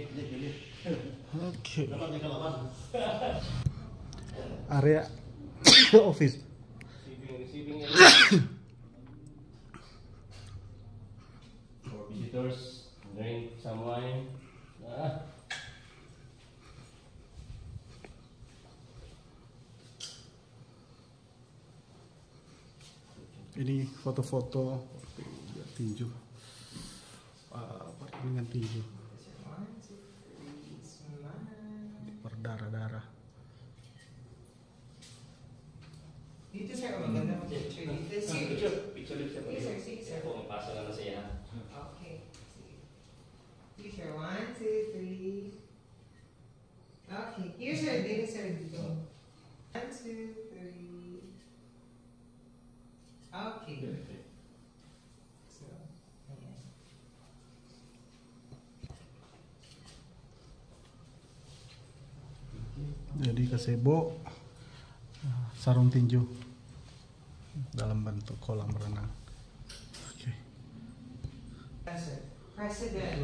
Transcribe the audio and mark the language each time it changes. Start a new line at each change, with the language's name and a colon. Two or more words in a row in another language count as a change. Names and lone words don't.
Indonesian: Oke.
Filipino: Dapat di kalaman.
English: Area office. Receiving for visitors, drink some wine.
Indonesian: Ini foto-foto tinju. Pertandingan tinju. Berdarah-darah.
Filipino: Dito sir, maganda mag-picture dito. Picture siya pa
English: Yes, sir.
Filipino: rin. Sige, sir. Kung pasa na siya.
English: Okay. Picture 1, 2, 3. Okay. Here sir,
Filipino: dito sir, dito.
English: 1, 2, 3. Okay.
Filipino: So, ayan.
Indonesian: Jadi gazebo sarung tinju dalam bentuk kolam renang. Oke. President.